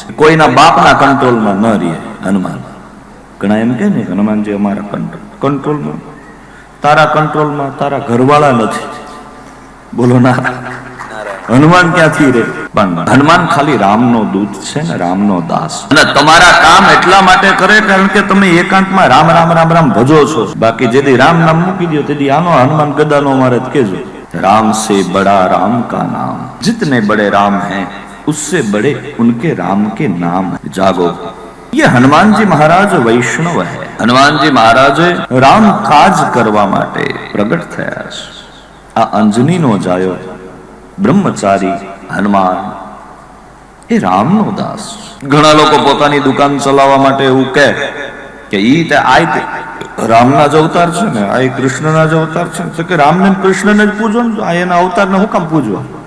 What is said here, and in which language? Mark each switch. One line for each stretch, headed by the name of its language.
Gujarati: કોઈના બાપના કંટ્રોલમાં ન રહે હનુમાન. ઘણા એમ કે ને હનુમાનજી અમારા કંટ્રોલમાં, તારા કંટ્રોલમાં તારા ઘરવાળા નથી, બોલો ના. હનુમાન ક્યાંથી રે? હનુમાન ખાલી રામનો દૂત છે ને, રામનો દાસ. અને તમારા કામ એટલા માટે કરે કારણ કે તમે એકાંતમાં રામ રામ રામ રામ ભજો છો. બાકી જેથી રામ નામ મૂકી દો તેથી આનો હનુમાન ગદાનો મારે કેજો.
Hindi: राम से बड़ा राम का नाम, जितने बड़े राम हैं उससे बड़े उनके राम के नाम. जागो, ये हनुमान जी महाराज वैष्णव है.
Gujarati: हनुमान जी महाराजे राम काज करवा માટે પ્રગટ થયા છે. આ અંજનીનો જાયો બ્રહ્મચારી હનુમાન એ રામનો દાસ. ઘણા લોકો પોતાની દુકાન ચલાવવા માટે એવું કહે કે ઈ તે આ રામના જ અવતાર છે ને, આ કૃષ્ણના જ અવતાર છે. તો કે રામને કૃષ્ણને જ પૂજો ને, આ એના અવતારને હું કામ પૂજવા?